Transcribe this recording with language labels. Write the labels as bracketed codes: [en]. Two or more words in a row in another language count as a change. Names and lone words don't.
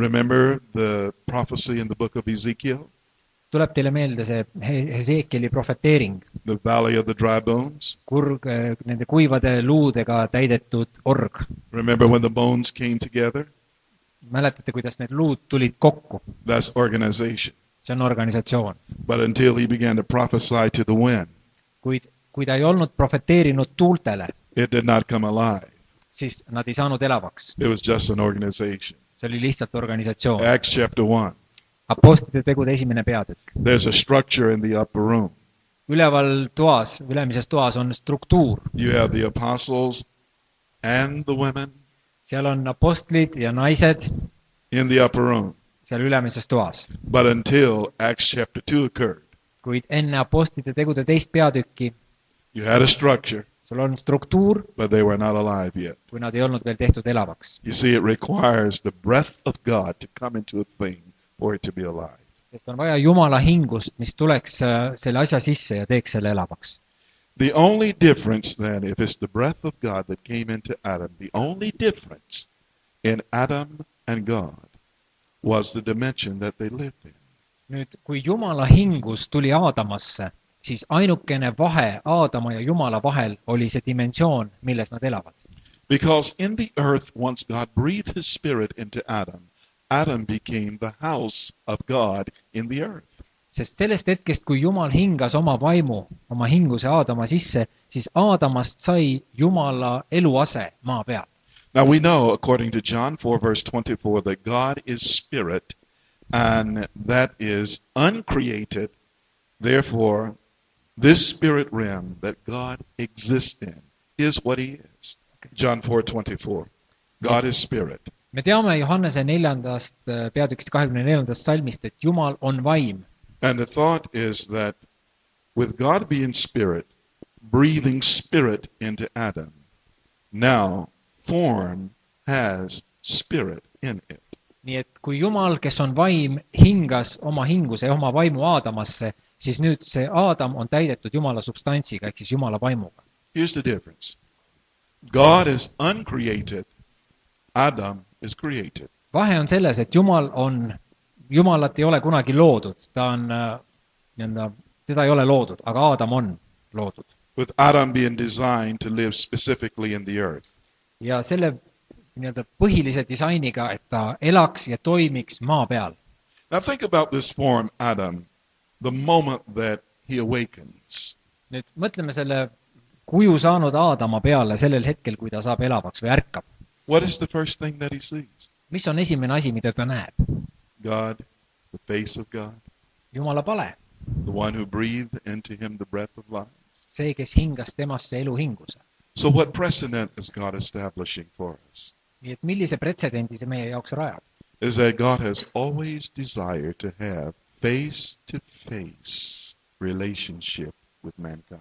[en] Remember the prophecy in the book of Ezekiel? [et] tuleb teile meelde see Hesekieli profeteering, [en] the valley of the dry bones. [et] nende kuivade luudega täidetud org. [en] Remember when the bones came together? [et] Mäletate, kuidas need luud tulid kokku? [en] That's organization. [et] See on organisatsioon. [en] But until he began to prophesy to the wind, [et] Kuid kui ta ei olnud profeteerinud tuultele, [en] it did not come alive. [et] siis nad ei saanud elavaks. [en] It was just an organization. [et] See oli lihtsalt organisatsioon. [en] Acts chapter 1. [et] Apostlite tegude 1. peatükk. [en] There's a structure in the upper room. [et] Üleval toas, ülemises toas on struktuur. [en] You have the apostles and the women [et] Seal on apostlid ja naised [en] in the upper room. [et] seal ülemises toas. [en] But until Acts chapter 2 occurred, [et] Kuid enne apostlite tegude 2. peatükki [en] you had a structure, [et] sul on struktuur, [en] but they were not alive yet. [et] kui nad ei olnud veel tehtud elavaks. [en] You see, it requires the breath of God to come into a thing for it to be alive. [et] Sest on vaja Jumala hingust, mis tuleks selle asja sisse ja teeks selle elavaks. [en] The only difference then, if it's the breath of God that came into Adam, the only difference in Adam and God was the dimension that they lived in. [et] Nüüd, kui Jumala hingus tuli Aadamasse, siis ainukene vahe Aadama ja Jumala vahel oli see dimensioon, milles nad elavad. [en] Because in the earth, once God breathed his spirit into Adam, Adam became the house of God in the earth. [et] Sest sellest hetkest, kui Jumal hingas oma vaimu, oma hinguse Aadama sisse, siis Aadamast sai Jumala eluase maa peal. [en] Now we know, according to John 4 verse 24, that God is spirit, and that is uncreated. Therefore, this spirit realm that God exists in is what he is. John 4:24. God is spirit. [et] Me teame Johannese 4. peatükist 24. salmist, et Jumal on vaim. [en] And the thought is that with God being spirit, breathing spirit into Adam, now form has spirit in it. [et] Nii et kui Jumal, kes on vaim, hingas oma hinguse ja oma vaimu Aadamasse, siis nüüd see Aadam on täidetud Jumala substantsiga, ehk siis Jumala vaimuga. [en] Here's the difference. God is uncreated. Adam is created. [et] Vahe on selles, et Jumalat ei ole kunagi loodud. Teda ei ole loodud, aga Aadam on loodud. [en] With Adam being designed to live specifically in the earth. [et] Ja selle põhilise disainiga, et ta elaks ja toimiks maa peal. [en] Now think about this form, Adam, the moment that he awakens. [et] Nüüd mõtleme selle kuju saanud Aadama peale sellel hetkel, kui ta saab elavaks või ärkab. [en] What is the first thing that he sees? [et] Mis on esimene asi, mida ta näeb? [en] God, the face of God, [et] Jumala pale. [en] the one who breathed into him the breath of life. [et] See, kes hingas temasse elu hinguse. [en] So what precedent is God establishing for us? [et] Nii et millise pretsedendi see meie jaoks rajab? [en] Is that God has always desired to have face-to-face relationship with mankind.